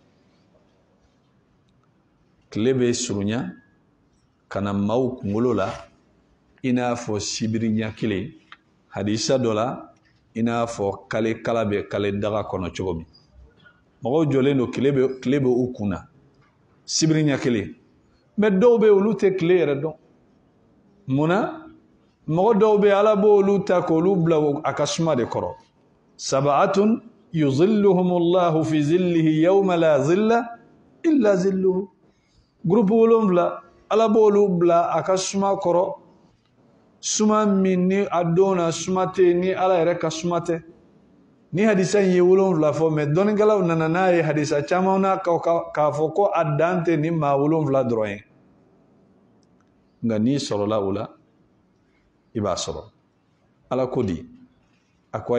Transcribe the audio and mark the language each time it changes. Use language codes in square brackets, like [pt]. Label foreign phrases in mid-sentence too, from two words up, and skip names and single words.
[bm] tile bɛ surunya ka na maaw kunkolo la i n'a fɔ sibiri ɲɛ kelen hadisa dɔ la i n'a fɔ kale kala bɛ kale daga kɔnɔ cogo min mɔgɔw jɔlen don tile bɛ u kun na sibiri ɲɛ kelen mais dɔw bɛ olu tɛ tile yɛrɛ dɔn munna mɔgɔ dɔw bɛ Ala b'olu ta k'olu bila a ka suma de kɔrɔ [ar] سبعة يظلهم الله في ظله يوم لا ظل إلا ظله [bm] groupe 7 Ala b'olu bila a ka suma kɔrɔ suma min ni a donna suma tɛ ni ala yɛrɛ ka suma tɛ ni hadisa in ye 7 fɔ mais dɔnnikɛlaw nana n'a ye hadisa caman na k'a fɔ ko a dan tɛ ni maa 7 dɔrɔn ye nka n'i sɔrɔla o la i b'a sɔrɔ ala ko di a ko a